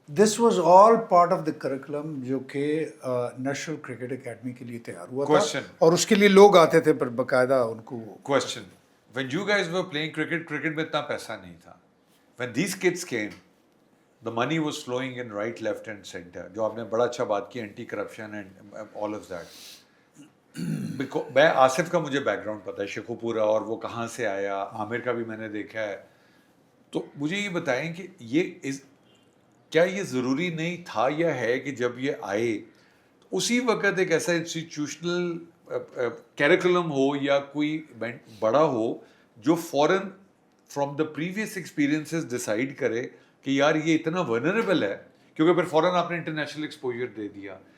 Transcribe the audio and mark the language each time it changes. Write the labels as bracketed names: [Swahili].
[English] this was all part of the curriculum [Urdu] جو کہ national cricket academy کے لیے تیار ہوا تھا, اور اس کے لیے لوگ آتے تھے پر باقاعدہ ان کو. [English] question, when you guys were playing cricket [Urdu] میں اتنا پیسہ نہیں تھا. [English] when these kids came the money was flowing in right, left and center. [Urdu] جو آپ نے بڑا اچھا بات کی [English] Anti corruption and all of that. [Urdu] میں آصف کا مجھے بیک گراؤنڈ پتہ ہے, شیخوپورہ, اور وہ کہاں سے آیا, عامر کا بھی میں نے دیکھا ہے. تو مجھے یہ بتائیں کہ یہ کیا یہ ضروری نہیں تھا یا ہے کہ جب یہ آئے اسی وقت ایک ایسا انسٹیٹیوشنل کیریکولم ہو یا کوئی بڑا ہو جو فوراً [English] from the previous experiences [Urdu] decide کرے کہ یار یہ اتنا ورنریبل ہے, کیونکہ پھر فوراً آپ نے انٹرنیشنل ایکسپوجر دے دیا.